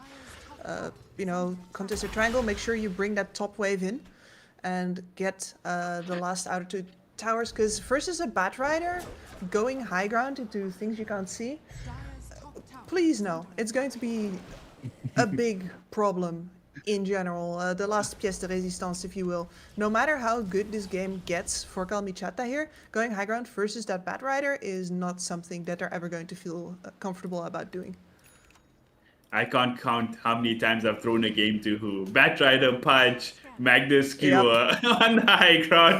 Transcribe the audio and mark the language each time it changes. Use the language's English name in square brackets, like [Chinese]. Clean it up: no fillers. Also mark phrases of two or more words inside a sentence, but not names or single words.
[English] You know, contested triangle, make sure you bring that top wave in and get the last outer 2 towers, because versus a Batrider going high ground into things you can't see, please no, it's going to be a big problem in general. The last [French] pièce de résistance, [English] if you will. No matter how good this game gets for Kalmychata here, going high ground versus that Batrider is not something that they're ever going to feel comfortable about doing. I can't count how many times I've thrown a game to who. Batrider, Punch, Magnus Skewer on high ground.